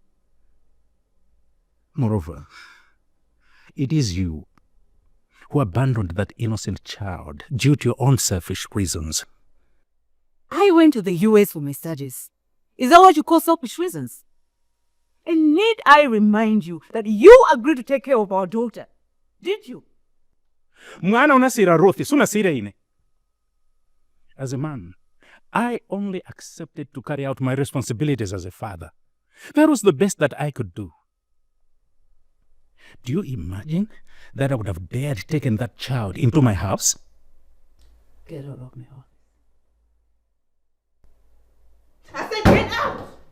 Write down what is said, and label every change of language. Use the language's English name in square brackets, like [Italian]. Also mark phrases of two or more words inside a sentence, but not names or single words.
[English] Moreover, it is you who abandoned that innocent child due to your own selfish reasons. I went to the US for my studies. Is that what you call selfish reasons? And need I remind you that you agreed to take care of our daughter? Did you? [Nyanja] Mwana unasira Ruthi, sunasira ine. [English] As a man, I only accepted to carry out my responsibilities as a father. That was the best that I could do. Do you imagine that I would have dared taken that child into my house? Get out of my house. I said get out!